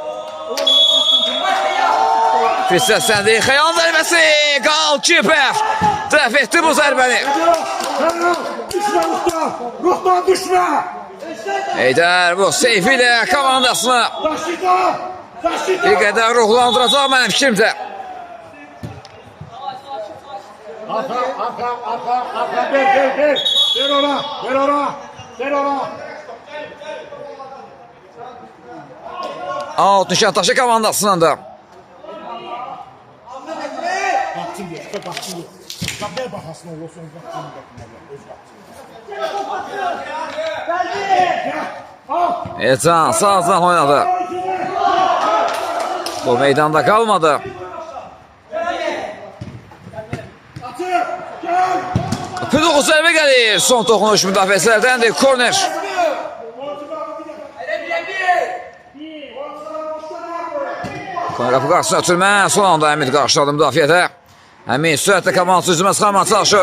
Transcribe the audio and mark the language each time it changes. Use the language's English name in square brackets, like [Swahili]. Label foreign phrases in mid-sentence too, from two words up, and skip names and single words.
[Azerbaijani] Fürsət səndi, Xəyal zərbəsi, qalkiper. Dəf etdi bu zərbəni. Xəyal, düşmə Ruhdan, Ruhdan düşmə! Heydər bu seyfi ilə komandasını Daşıda, daşıda! bir qədər ruhlandıracaq mənim fikrimcə. [Turkish] Arka, ver, ver ona, ver ona, ver ona. [Azerbaijani] Alt Nişantaşı komandasının da. [Turkish] Bakçın diyor, bakçın diyor. Bak ver bakasın olursa, bakçın diyor. Ecan sağdan oynadı. Bu meydanda kalmadı. [Azerbaijani] Püduqu zərbə gəlir. Son toxunuş müdafiəçilərdəndir. Korner. Qapı qarşısına ötürmə. Son anda Əmid qarşıladı müdafiədə. Əmid sürətlə komandası üzümə çıxarmaq çalışır.